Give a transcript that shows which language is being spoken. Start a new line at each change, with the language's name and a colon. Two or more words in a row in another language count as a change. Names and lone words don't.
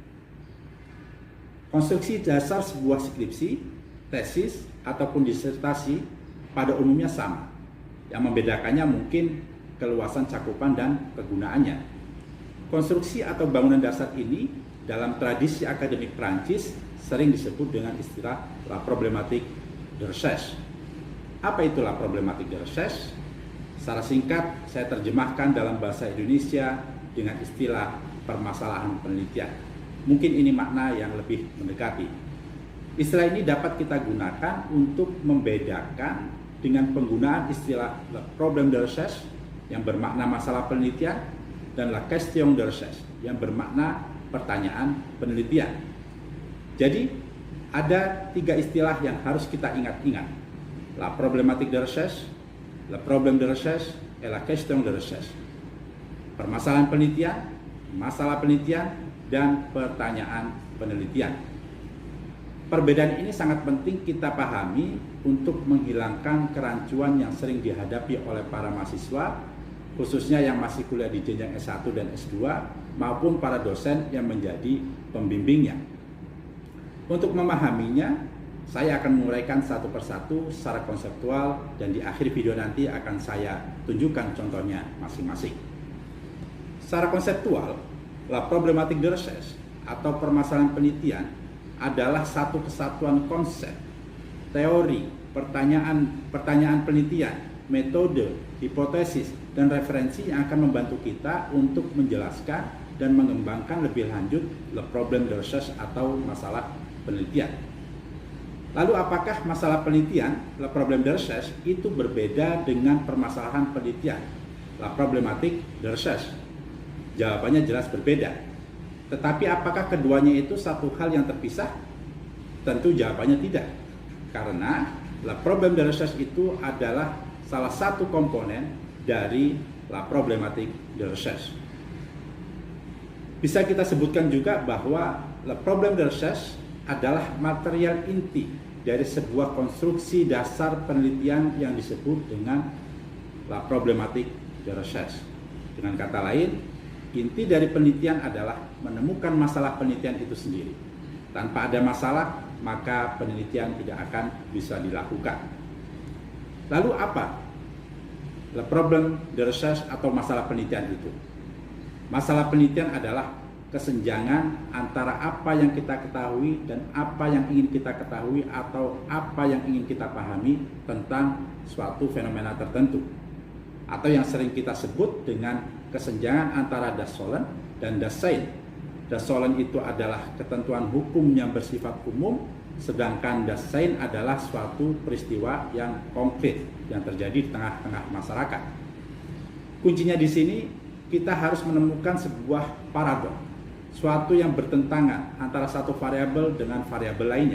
Indonesian: Konstruksi dasar sebuah skripsi, tesis, ataupun disertasi pada umumnya sama. Yang membedakannya mungkin keluasan cakupan dan kegunaannya. Konstruksi atau bangunan dasar ini dalam tradisi akademik Prancis sering disebut dengan istilah
French: la problématique de recherche.
Indonesian: Apa itulah
French: problematik de recherche?
Indonesian: Secara singkat, saya terjemahkan dalam bahasa Indonesia dengan istilah permasalahan penelitian. Mungkin ini makna yang lebih mendekati. Istilah ini dapat kita gunakan untuk membedakan dengan penggunaan istilah
French: le problème de recherche
Indonesian: yang bermakna masalah penelitian dan
French: la question de recherche
Indonesian: yang bermakna pertanyaan penelitian. Jadi, ada tiga istilah yang harus kita ingat-ingat.
French: La problématique de recherche, le problème de recherche, et la question de recherche.
Indonesian: permasalahan penelitian, masalah penelitian, dan pertanyaan penelitian. Perbedaan ini sangat penting kita pahami untuk menghilangkan kerancuan yang sering dihadapi oleh para mahasiswa, khususnya yang masih kuliah di jenjang S1 dan S2, maupun para dosen yang menjadi pembimbingnya. Untuk memahaminya, saya akan menguraikan satu persatu secara konseptual, dan di akhir video nanti akan saya tunjukkan contohnya masing-masing. Secara konseptual,
French: la problematic de recherche
Indonesian: atau permasalahan penelitian adalah satu kesatuan konsep, teori, pertanyaan penelitian, metode, hipotesis, dan referensi yang akan membantu kita untuk menjelaskan dan mengembangkan lebih lanjut
French: le problème de recherche
Indonesian: atau masalah penelitian. Lalu apakah masalah penelitian,
French: le problème de recherche,
Indonesian: itu berbeda dengan permasalahan penelitian,
French: la problématique de recherche?
Indonesian: Jawabannya jelas berbeda. Tetapi apakah keduanya itu satu hal yang terpisah? Tentu jawabannya tidak. Karena
French: le problème de recherche
Indonesian: itu adalah salah satu komponen dari
French: la problématique de recherche.
Indonesian: Bisa kita sebutkan juga bahwa
French: le problème de recherche
Indonesian: adalah material inti dari sebuah konstruksi dasar penelitian yang disebut dengan
French: la problématique de recherche.
Indonesian: Dengan kata lain, inti dari penelitian adalah menemukan masalah penelitian itu sendiri. Tanpa ada masalah, maka penelitian tidak akan bisa dilakukan. Lalu apa
French: le problème de recherche
Indonesian: atau masalah penelitian itu? Masalah penelitian adalah kesenjangan antara apa yang kita ketahui dan apa yang ingin kita ketahui atau apa yang ingin kita pahami tentang suatu fenomena tertentu, atau yang sering kita sebut dengan kesenjangan antara
German: das Sollen
Indonesian: dan
German: das Sein. Das Sollen
Indonesian: itu adalah ketentuan hukum yang bersifat umum, sedangkan
German: das Sein
Indonesian: adalah suatu peristiwa yang konkret yang terjadi di tengah-tengah masyarakat. Kuncinya di sini, kita harus menemukan sebuah paradok, suatu yang bertentangan antara satu variabel dengan variabel lainnya.